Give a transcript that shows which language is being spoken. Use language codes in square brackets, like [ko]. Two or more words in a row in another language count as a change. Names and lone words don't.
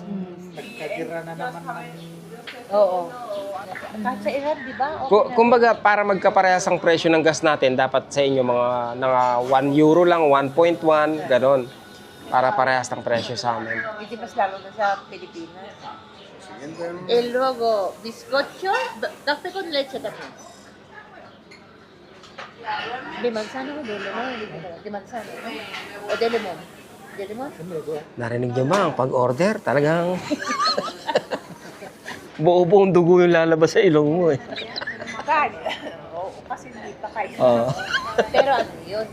[tl] Nagkatira na naman ng... Oo. Kahit sa Iran, di ba? Kumbaga, para magkaparehas ang presyo ng gas natin, dapat sa inyo mga 1 euro lang, 1.1, ganon. Para parehas ng presyo sa amin. Hindi mas lalo na sa Pilipinas. [es] E luego, bizcocho, café con leche también. Di magsano ko, delo mo. Di magsano. O delo mo. Delo mo? [tl] Narinig niyo ba ang pag-order? Talagang buo-buong dugo yung lalabas sa ilong mo eh. Oo, kasi hindi pa kayo. Oo. Pero ano yun?